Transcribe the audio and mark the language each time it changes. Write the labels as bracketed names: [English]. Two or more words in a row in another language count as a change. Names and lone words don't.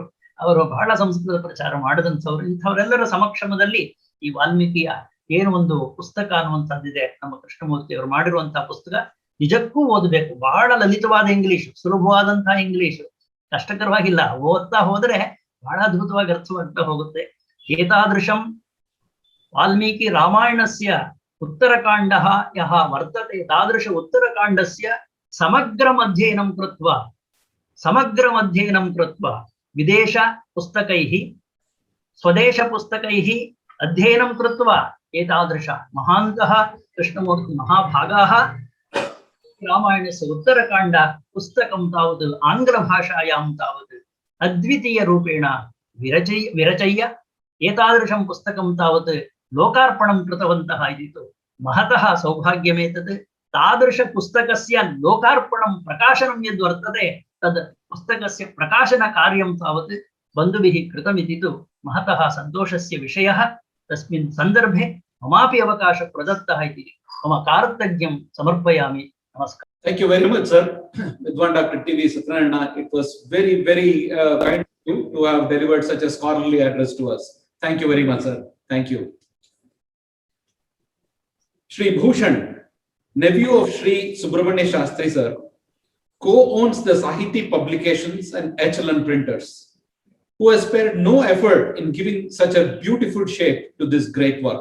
[Kannada] ಅವರು ಬಹಳ ಸಂಸ್ಕೃತ ಪ್ರಚಾರ ಮಾಡಿದಂಥವ್ರು. ಇಂಥವರೆಲ್ಲರ ಸಮಕ್ಷಮದಲ್ಲಿ ಈ ವಾಲ್ಮೀಕಿಯ ಏನು ಒಂದು ಪುಸ್ತಕ ಅನ್ನುವಂಥದ್ದಿದೆ, ನಮ್ಮ ಕೃಷ್ಣಮೂರ್ತಿ ಅವರು ಮಾಡಿರುವಂತಹ ಪುಸ್ತಕ ನಿಜಕ್ಕೂ ಓದಬೇಕು. ಬಹಳ ಲಲಿತವಾದ ಇಂಗ್ಲಿಷ್, ಸುಲಭವಾದಂತಹ ಇಂಗ್ಲಿಷ್, ಕಷ್ಟಕರವಾಗಿಲ್ಲ. ಓದ್ತಾ ಹೋದ್ರೆ ಬಹಳ ಅದ್ಭುತವಾಗಿ ಅರ್ಥವಾಗ್ತಾ ಹೋಗುತ್ತೆ. [Sanskrit] ಏತಾದೃಶಂ ವಾಲ್ಮೀಕಿ ರಾಮಾಯಣಸ್ಯ ಉತ್ತರಕಾಂಡ ಯಹ ವರ್ತತೆ ತಾದೃಶ ಉತ್ತರಕಾಂಡಸ್ಯ ಸಮಗ್ರಂ ಅಧ್ಯಯನಂ ಕೃತ್ವ ವಿದೇಶ ಪುಸ್ತಕೈಃ ಸ್ವದೇಶ ಪುಸ್ತಕೈಃ ಅಧ್ಯಯನಂ ಕೃತ್ವ ಏತಾದೃಶ ಮಹಾಂತಃ ಕೃಷ್ಣಮೂರ್ತಿ ಮಹಾಭಾಗಾಃ ರಾಮಾಯಣಸ್ಯ ಉತ್ತರಕಾಂಡ ಪುಸ್ತಕಂ ತಾವತ್ ಆಂಗ್ಲ ಭಾಷಾಯಾಂ ತಾವತ್ ಅದ್ವಿತೀಯ ರೂಪೇಣ ವಿರಚಯ್ಯ ಏತಾದೃಶಂ ಪುಸ್ತಕಂ ತಾವತ್ ಲೋಕಾರ್ಪಣಂ ಕೃತವಂತಃ ಇದಿತು ಮಹತಃ ಸೌಭಾಗ್ಯಮೇತತ್. ತಾದೃಶ ಪುಸ್ತಕಸ್ಯ ಲೋಕಾರ್ಪಣಂ ಪ್ರಕಾಶನಂ ಯದ್ವರ್ತತೆ ತದ್ ಪುಸ್ತಕಸ್ಯ ಪ್ರಕಾಶನ ಕಾರ್ಯಂ ತಾವತ್ ಬಂಧುಭಿಃ ಕೃತಮಿತಿತು ಮಹತಃ ಸಂತೋಷಸ್ಯ ವಿಷಯಃ. ತಸ್ಮಿನ್ ಸಂದರ್ಭೆ ಮಮಾಪಿ ಅವಕಾಶ ಪ್ರದತ್ತಃ ಇತಿ ಮಮ ಕಾರ್ತಜ್ಞಂ ಸಮರ್ಪಯಾಮಿ. ನಮಸ್ಕಾರ. [English] Thank you very much, sir. Vidwan Dr. T.V. Satyanarayana, it was very, very kind of you to have delivered such a scholarly address to us. Thank you very much, sir. Thank you. Shri Bhushan, nephew of Shri Subramanya Shastri, sir, co-owns the Sahiti Publications and HLN Printers, who has spared no effort in giving such a beautiful shape to this great work.